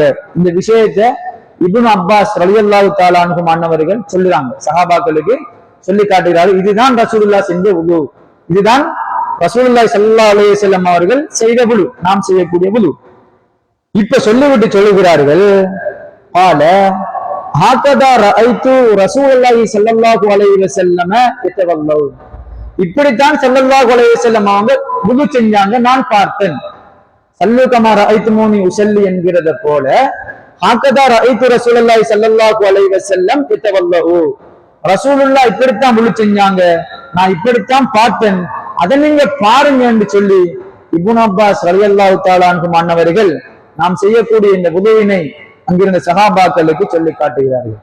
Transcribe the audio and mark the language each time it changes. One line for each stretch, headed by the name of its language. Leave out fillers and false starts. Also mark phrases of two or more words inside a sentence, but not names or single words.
Tamil: இந்த விஷயத்தை இப்னு அப்பாஸ்
Arabic: رضي الله تعالى عنه
Tamil: அன்னவர்கள் சொல்லுறாங்க, சஹாபாக்களுக்கு சொல்லி காட்டுகிறார்கள். இதுதான் ரசூலுல்லாஹ் செஞ்ச வுது, இதுதான்
Arabic: رسول الله صلى الله عليه وسلم
Tamil: அவர்கள் செய்த வுது, நாம் செய்யக்கூடிய வுது. இப்ப சொல்லிவிட்டு சொல்லுகிறார்கள்,
Arabic: قال هكذا رايت رسول الله صلى الله عليه وسلم يتوضا,
Tamil: இப்படித்தான்
Arabic: صلى الله عليه وسلم
Tamil: அவங்க வுது செஞ்சாங்க, நான் பார்த்தேன்.
Arabic: صلوا كما رأيتموني أصلي
Tamil: என்கிறத போல
Arabic: هكذا رأيت رسول الله صلى الله عليه وسلم يتوضأ,
Tamil: ரசூலுல்லாஹ் இப்படித்தான் வுது செஞ்சாங்க, நான் இப்படித்தான் பார்த்தேன், அதை நீங்க பாருங்க என்று சொல்லி இப்னு அப்பாஸ்
Arabic: رضي الله تعالى عنه
Tamil: அன்னவர்கள் நாம் செய்யக்கூடிய இந்த வுதுவினை அங்கிருந்த சஹாபாக்களுக்கு சொல்லி காட்டுகிறார்கள்.